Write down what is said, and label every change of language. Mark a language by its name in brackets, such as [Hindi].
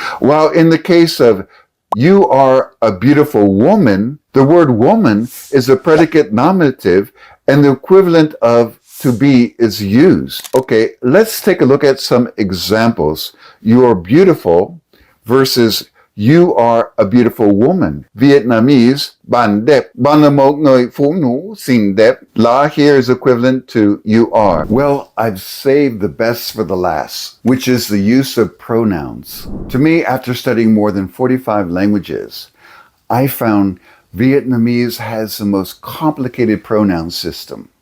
[English] While in the case of you are a beautiful woman, the word woman is a predicate nominative and the equivalent of to be is used. Okay, let's take a look at some examples. You are beautiful versus you are a beautiful woman. [Vietnamese] Vietnamese, bạn đẹp. Bạn là một người phụ nữ xinh đẹp. [English] La here is equivalent to you are. Well, I've saved the best for the last, which is the use of pronouns. To me, after studying more than 45 languages, I found Vietnamese has the most complicated pronoun system.